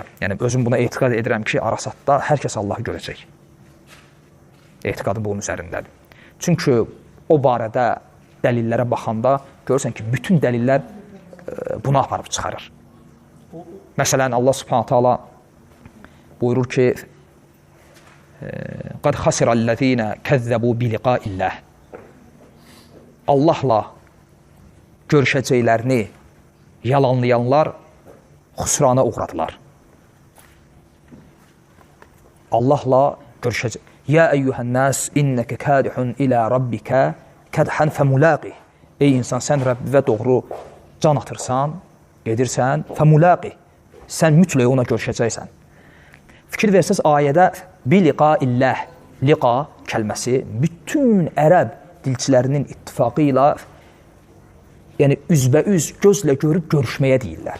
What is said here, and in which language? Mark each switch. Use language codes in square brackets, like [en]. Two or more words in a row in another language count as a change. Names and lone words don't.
[az] Yəni, özüm buna etiqad edirəm ki, Arasatda hər kəs Allahı görəcək. Etiqadım bunun üzərindədir. Çünki o barədə dəlillərə baxanda görürsən ki, bütün dəlillər buna aparıb çıxarır. Məsələn, Allah [ar] سبحانه تعالى [az] buyurur ki, [ar] قَدْ خَسِرَ الَّذ۪ينَ كَذَّبُوا بِلِقَاءِ اللّٰهِ [az] Allahla görüşəcəklərini yalanlayanlar xüsrana uğradılar. Allahla görüşəcək. [ar] يا أيها الناس إنك كادح إلى ربك كدحا فملاقيه. [az] Ey insan, sən Rəbbivə doğru can atırsan, gedirsən, famulaqih. Sən mütləq ona görüşəcəksən. Fikir versəz ayədə biliqaillah, liqa kəlməsi bütün ərəb dilçilərinin ittifaqı ilə yəni üzbəüz gözlə görüb görüşməyə deyirlər.